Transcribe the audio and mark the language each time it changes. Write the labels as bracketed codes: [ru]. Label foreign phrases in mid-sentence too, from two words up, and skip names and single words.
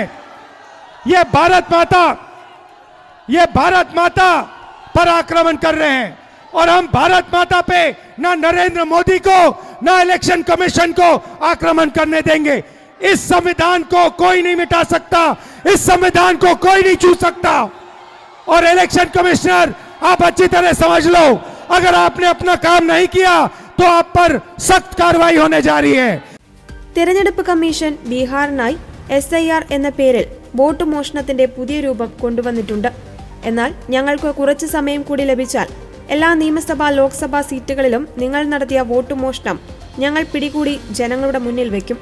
[hi] ये भारत माता पर आक्रमण कर रहे हैं और हम भारत माता पे ना नरेंद्र मोदी को ना इलेक्शन कमीशन को आक्रमण करने देंगे। इस संविधान को कोई नहीं मिटा सकता, इस संविधान को कोई नहीं छू सकता। और इलेक्शन कमिश्नर, आप अच्छी तरह समझ लो, अगर आपने अपना काम नहीं किया तो आप पर सख्त कार्रवाई होने जा रही है। [ml] തെരഞ്ഞെടുപ്പ് കമ്മീഷൻ ബീഹാറിനായി SIR എന്ന പേരിൽ വോട്ട് മോഷണത്തിന്റെ പുതിയ രൂപം കൊണ്ടുവന്നിട്ടുണ്ട്. എന്നാൽ ഞങ്ങൾക്ക് കുറച്ച് സമയം കൂടി ലഭിച്ചാൽ എല്ലാ നിയമസഭാ ലോക്സഭാ സീറ്റുകളിലും നിങ്ങൾ നടത്തിയ വോട്ട് മോഷണം ഞങ്ങൾ പിടികൂടി ജനങ്ങളുടെ മുന്നിൽ വയ്ക്കും.